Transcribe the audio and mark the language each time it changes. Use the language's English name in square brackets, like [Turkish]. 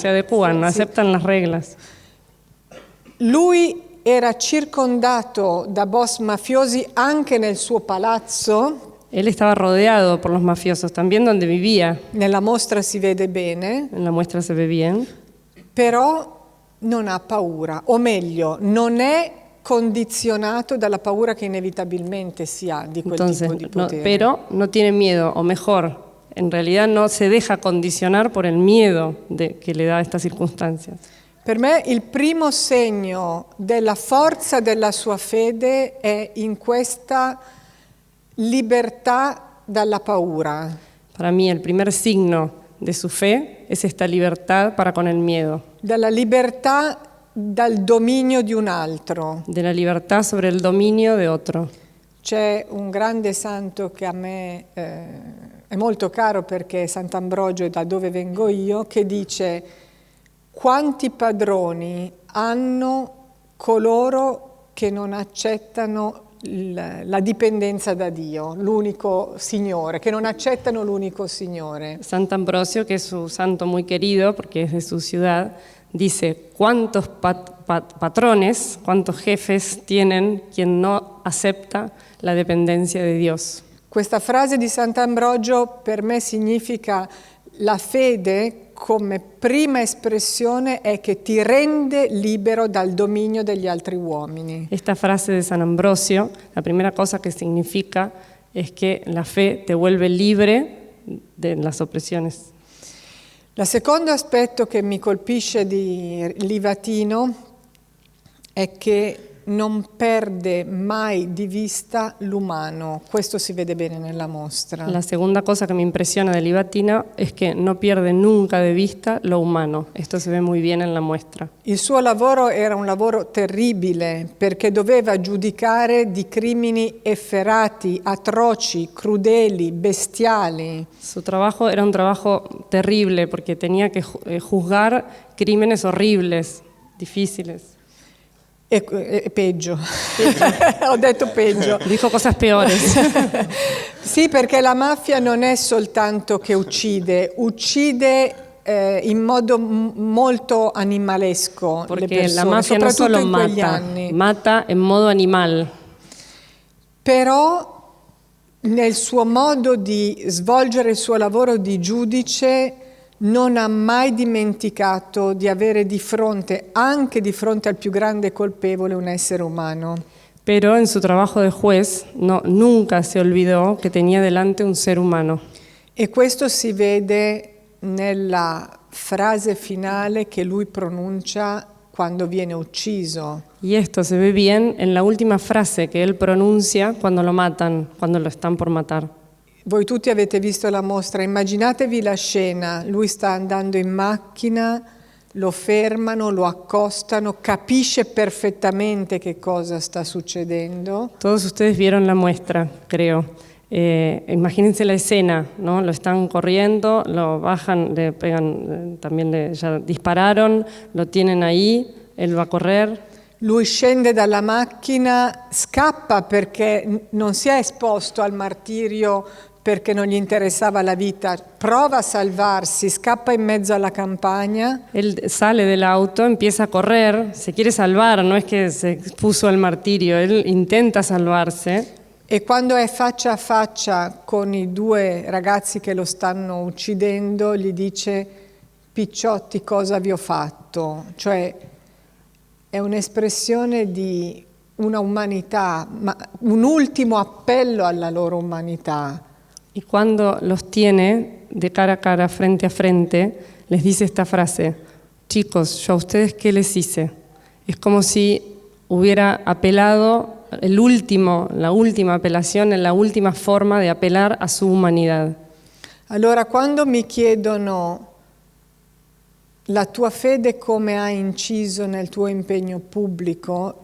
[Spanish] se adecuan, aceptan las reglas. [Italian] Lui era circondato da boss mafiosi anche nel suo palazzo. [Spanish] Él estaba rodeado por los mafiosos, también donde vivía. [Italian] Nella mostra si vede bene, [Spanish] En la muestra se ve bien. [Italian] però non ha paura, o meglio, non è condizionato dalla paura che inevitabilmente si ha di quel [Spanish] Entonces, [Italian] tipo di potere. [Spanish] pero no tiene miedo, o mejor, en realidad no se deja condicionar por el miedo que le da a estas circunstancias. [Italian] Per me il primo segno della forza della sua fede è in questa libertà dalla paura. [Spanish] Para mí el primer signo de su fe es esta libertad para con el miedo, [Italian] Dalla libertà dal dominio di un altro. [Spanish] de la libertad sobre el dominio de otro. [Italian] C'è un grande santo che a me è molto caro perché è Sant'Ambrogio, da dove vengo io, che dice: quanti padroni hanno coloro che non accettano la dipendenza da Dio, l'unico Signore, che non accettano l'unico Signore. [Spanish] Sant'Ambrosio, que es su santo muy querido porque es de su ciudad, dice: ¿cuántos patrones, cuántos jefes tienen quien no acepta la dependencia de Dios? [Italian] Questa frase di Sant'Ambrogio per me significa la fede come prima espressione è che ti rende libero dal dominio degli altri uomini. [Spanish] Esta frase de San Ambrosio, la primera cosa que significa es que la fe te vuelve libre de las opresiones. [Italian] Il secondo aspetto che mi colpisce di Livatino è che non perde mai di vista l'umano. Questo si vede bene nella mostra. [Spanish] La segunda cosa que me impresiona de Livatino es que no pierde nunca de vista lo humano. Esto se ve muy bien en la muestra. [Italian] Il suo lavoro era un lavoro terribile perché doveva giudicare di crimini efferati, atroci, crudeli, bestiali. [Spanish] Su trabajo era un trabajo terrible porque tenía que juzgar crímenes horribles, difíciles. [Italian] Peggio. Ho detto peggio. [Spanish] Dijo cosas peores. [Italian] Sì, perché la mafia non è soltanto che uccide in modo molto animalesco le [Spanish] Porque [Italian] persone, [Spanish] la mafia no [Italian] soprattutto [Spanish] solo [Italian] in quegli [Spanish] mata, [Italian] anni. [Spanish] mata en modo animal. [Italian] Però nel suo modo di svolgere il suo lavoro di giudice non ha mai dimenticato di avere di fronte, anche di fronte al più grande colpevole, un essere umano. [Spanish] Pero en su trabajo de juez nunca se olvidó que tenía delante un ser humano. [Italian] E questo si vede nella frase finale che lui pronuncia quando viene ucciso. [Spanish] Y esto se ve bien en la última frase que él pronuncia cuando lo matan, cuando lo están por matar. [Italian] Voi tutti avete visto la mostra, immaginatevi la scena, lui sta andando in macchina, lo fermano, lo accostano, capisce perfettamente che cosa sta succedendo. [Spanish] Todos ustedes vieron la muestra, creo. Imagínense la escena, ¿no? Lo están corriendo, lo bajan, le pegan, ya dispararon, lo tienen ahí, él va a correr. [Italian] Lui scende dalla macchina, scappa perché non si è esposto al martirio perché non gli interessava la vita, prova a salvarsi, scappa in mezzo alla campagna. [Spanish] Él sale del auto, empieza a correr, se quiere salvar, no es que se expuso al martirio, él intenta salvarse. [Italian] E quando è faccia a faccia con i due ragazzi che lo stanno uccidendo, gli dice: picciotti, cosa vi ho fatto? Cioè è un'espressione di una umanità, ma un ultimo appello alla loro umanità. [Spanish] Y cuando los tiene de cara a cara, frente a frente, les dice esta frase: chicos, ¿yo a ustedes qué les hice? Es como si hubiera apelado la última apelazione, la última forma de apelar a su humanidad. [Italian] Allora, quando mi chiedono la tua fede come ha inciso nel tuo impegno pubblico,